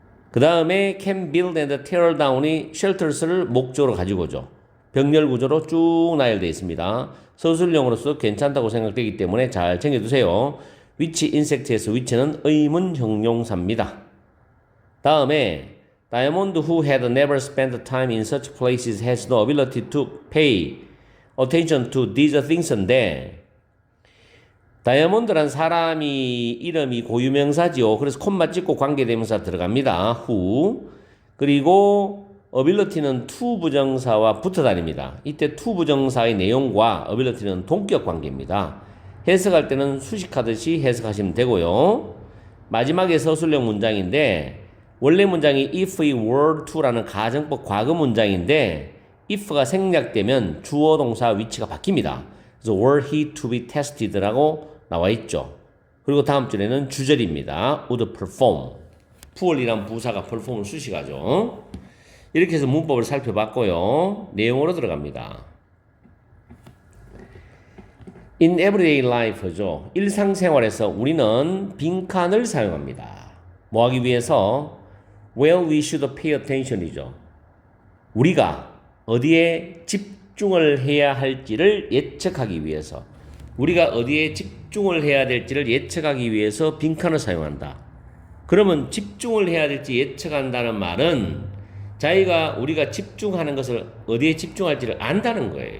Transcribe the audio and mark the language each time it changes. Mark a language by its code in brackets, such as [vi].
[ko] 그 다음에 [en] can build and tear down [ko] 이 shelters를 목적으로 가지고 오죠. 병렬 구조로 쭉 나열되어 있습니다. 서술형으로서 괜찮다고 생각되기 때문에 잘 챙겨두세요. which insect에서 which는 의문 형용사입니다. [en] 다음에 Diamond who had never spent time in such places has no ability to pay attention to these things인데 [ko] 다이아몬드란 사람이 이름이 고유명사지요. 그래서 콤마 찍고 관계대명사 들어갑니다. who 그리고 ability는 to 부정사와 붙어 다닙니다. 이때 to 부정사의 내용과 ability는 동격 관계입니다. 해석할 때는 수식하듯이 해석하시면 되고요. 마지막에 서술형 문장인데 원래 문장이 [en] if we were to [ko] 라는 가정법 과거 문장인데 if가 생략되면 주어 동사 위치가 바뀝니다. 그래서 [en] were he to be tested라고 [ko] 나와 있죠. 그리고 다음 줄에는 주절입니다. [en] would perform. [ko] pull이란 부사가 perform을 수식하죠. 이렇게 해서 문법을 살펴봤고요. 내용으로 들어갑니다. [en] In everyday life죠. [ko] 일상생활에서 우리는 빈칸을 사용합니다. 뭐 하기 위해서? [en] Where we should pay attention이죠. [ko] 우리가 어디에 집중을 해야 할지를 예측하기 위해서 우리가 어디에 집중을 해야 될지를 예측하기 위해서 빈칸을 사용한다. 그러면 집중을 해야 될지 예측한다는 말은 자기가 우리가 집중하는 것을 어디에 집중할지를 안다는 거예요.